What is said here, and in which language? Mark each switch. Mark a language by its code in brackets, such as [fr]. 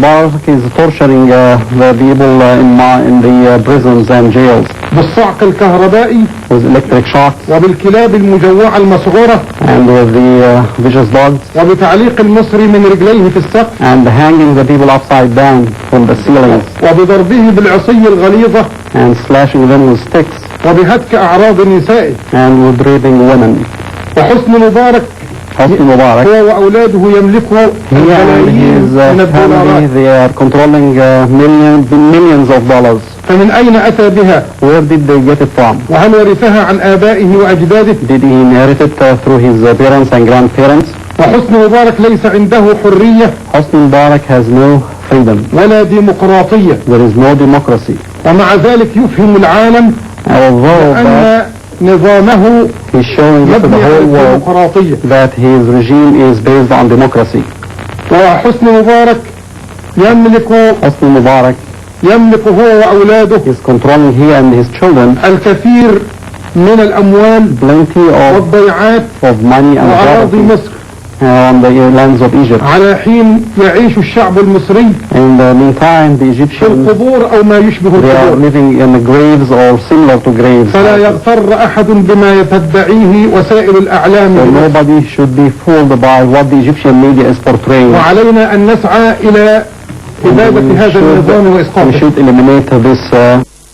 [en] Hosni Mubarak is torturing the people in the prisons and jails. [ar] بالصعق الكهربائي [en] with electric shocks [ar] وبالكلاب المجوعة المصغورة [en] and with the vicious dogs [ar] وبتعليق المصري من رجليه في السقف [en] and hanging the people upside down from the ceilings [ar] وبضربه بالعصي الغليظة [en] and slashing them with sticks [ar] وبهتك أعراض نسائه [en] and with raping women. [ar] وحسني مبارك هو وأولاده يملكوا الملايين من الدولارات. [en] They are controlling millions of dollars. [ar] فمن أين أتى بها؟ [en] Where did they get it from? [ar] وهل ورثها عن آبائه وأجداده؟ [en] Did he inherit it through his parents and grandparents? [ar] وحسني مبارك ليس عنده حرية. [en] Hosni Mubarak has no freedom. [ar] ولا ديمقراطية. [en] There is no democracy. [ar] ومع ذلك يفهم العالم أن نظامه [en] he's showing to the whole world that his regime is based on democracy. [ar] وحسني مبارك يملك [en] Hosni Mubarak [ar] يملك هو وأولاده [en] He's controlling he and his children [ar] الكثير من الأموال والضيعات وأراضي مصر [en] on the lands of Egypt. [ar] على حين يعيش الشعب المصري [en] In the meantime, the [ar] في [en] Egyptians, [ar] القبور أو ما يشبه [en] they are [ar] القبور. [en] living in the graves or similar to graves. [ar] فلا يغتر أحد بما تدعيه وسائل الأعلام. [en] So nobody should be fooled by what the Egyptian media is portraying. [ar] وعلينا أن نسعى إلى إبادة هذا النظام [en] We [ar] وإسقاطه. [en] should eliminate this